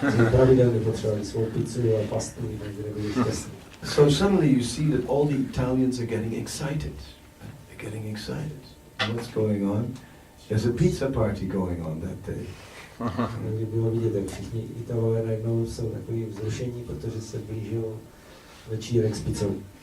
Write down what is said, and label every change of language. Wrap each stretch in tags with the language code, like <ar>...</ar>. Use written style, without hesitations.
<cs>Pravidelně potřebovali svou pizzu a pastu, jinak nebyli šťastní.</cs> <en>So suddenly you see that all the Italians are getting excited. They're getting excited. And what's going on? There's a pizza party going on that day.</en> <cs>Někdy bylo vidět, jak všichni Italové najednou jsou takový vzrušení, protože se blížil večírek s pizzou.</cs>